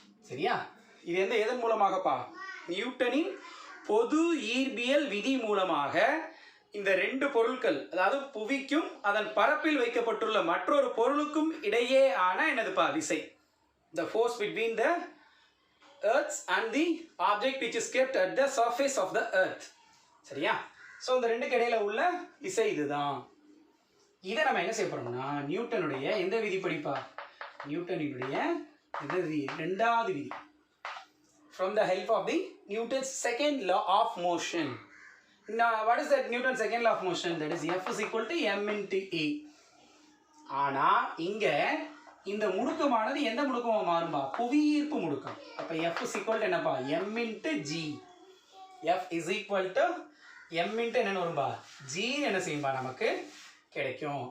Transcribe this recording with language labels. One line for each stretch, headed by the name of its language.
Tamil: சரியா? இது எதன் மூலமாகப்பா? நியூட்டனின் பொது ஈர்ப்பியல் விதி மூலமாக இந்த ரெண்டு பொருட்கள், அதாவது புவிக்கும் அதன் பரப்பில் வைக்கப்பட்டுள்ள மற்றொரு பொருளுக்கும் இடையே ஆன என்னதுப்பா? விசை.
English: The force between the earth and the object which is kept at the surface of the earth.
Tamil: சரியா? ஸோ இந்த ரெண்டுக்கு இடையில உள்ள விசை இதுதான். இதை நம்ம என்ன செய்ய போறோம்னா நியூட்டனுடைய எந்த விதி படிப்பா? நியூட்டனுடைய இரண்டாவது விதி.
English: From the help of the Newton's second law of motion. Now, what is that Newton's second law of motion? That is F = m × a.
Tamil: ஆனா இங்க இந்த முடுக்கமானது எந்த முடுக்கமா மாறும்பா? புவியீர்ப்பு முடுக்கம். அப்ப F = என்னப்பா? m × g. F = m × என்ன வரும்பா? g என்ன செய்யும்பா நமக்கு கிடைக்கும்.